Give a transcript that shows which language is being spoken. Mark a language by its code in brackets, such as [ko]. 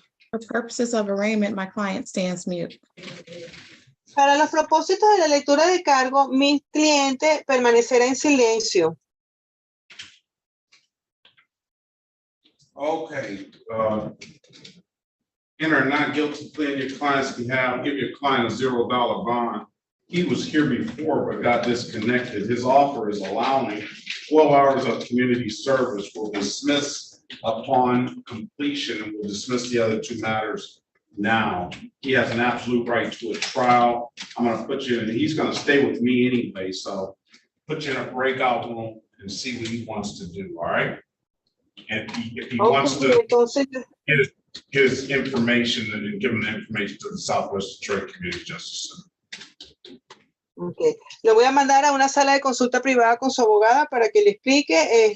[en] For purposes of arraignment, my client stands mute. [es] Para los propósitos de la lectura de cargo, mi cliente permanecerá en silencio. [en] Okay. Enter a not guilty plea in your client's behalf. Give your client a $0 bond. He was here before but got disconnected. His offer is allowing 12 hours of community service. Will dismiss upon completion and will dismiss the other 2 matters now. He has an absolute right to a trial. I'm going to put you in, he's going to stay with me anyway, so put you in a breakout room and see what he wants to do, all right? And if he wants to get his information and give him the information to the Southwest Detroit Community Justice Center. Okay. [es] Le voy a mandar a una sala de consulta privada con su abogada para que le explique.